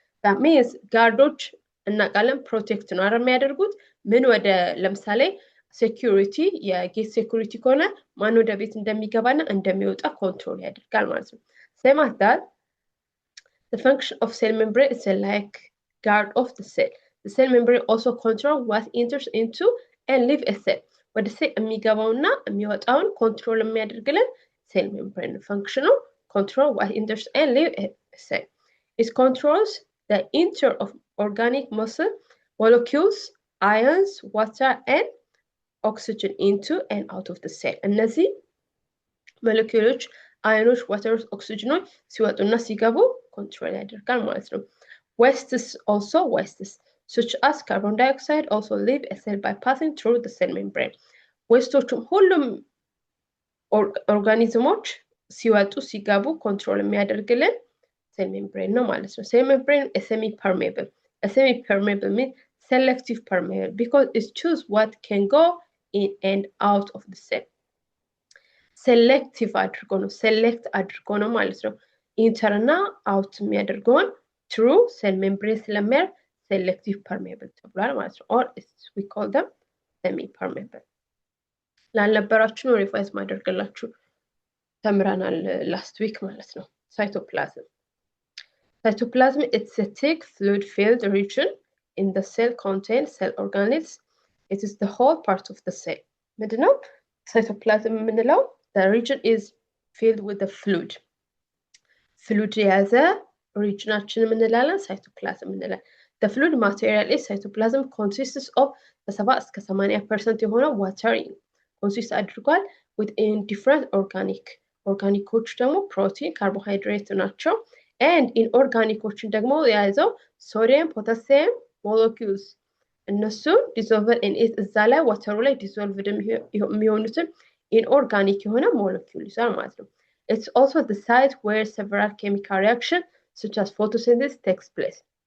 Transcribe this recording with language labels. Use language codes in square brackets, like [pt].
[en] That means [am] guardoች እናቃለን protect ነው አይደል የሚያደርጉት ምን ወደ ለምሳሌ security የጌት security ከሆነ ማን ወደ ቤት እንደሚገባና እንደሚወጣ ኮንትሮል ያደርጋል ማለት ነው። [en] Same as that, the function of cell membrane is like guard of the cell. The cell membrane also controls what enters into and leaves a cell. [am] ወደ ሴል የሚገባውና የሚወጣውን ኮንትሮል የሚያደርግልን [en] cell membrane function control what enters and leave a cell. It controls the inter of organic molecules, ions, water, and oxygen into and out of the cell. [am] እነዚህ molecules, ions, water, oxygen ሲወጡና ሲገቡ control ያደርጋል ማለት ነው። [en] Wastes also wastes such as carbon dioxide also leave a cell by passing through the cell membrane. [am] Wasteዎቹም ሁሉም ኦርጋኒዝሞች ሲወጡ ሲገቡ ኮንትሮል የሚያደርግልን ሴል ሜምብሬን ነው ማለት ነው። ሴል ሜምብሬን semi permeable. [en] A semi permeable means selective permeable because it chooses what can go in and out of the cell. [am] Selective አድርጎ ነው select አድርጎ ነው ማለት ነው። ኢንተር እና አውት የሚያደርገውን [en] through cell membrane [am] ስለሚያደርግ selective permeable ተብሏል ማለት ነው። [en] or we call them semi permeable. [am] ላልነበራችሁ ነው ሪቫይዝ ማድረግላችሁ ተምረናል [en] last week [am] ማለት ነው። Cytoplasm. [en] Cytoplasm it's a thick fluid filled region in the cell contains cell organelles. It is the whole part of the cell. [am] ምንድነው cytoplasm የምንለው? [en] The region is filled with the fluid. Fluid [am] የያዘ regionችን የምንላለን cytoplasm የምንላለን። [en] The fluid material is cytoplasm consists of 70 [am] እስከ 80% የሆነ [en] water consist አድርጓል with different organicoች ደግሞ protein, carbohydrate ናቸው and inorganicoችን ደግሞ የያዘው sodium, potassium molecules እነሱ dissolved in it [am] እዛ ላይ water ላይ dissolved የሚሆኑትን [en] inorganic [am] የሆነ molecule ይዛል ማለት ነው። [en] It's also the site where several chemical reactions such as photosynthesis takes place.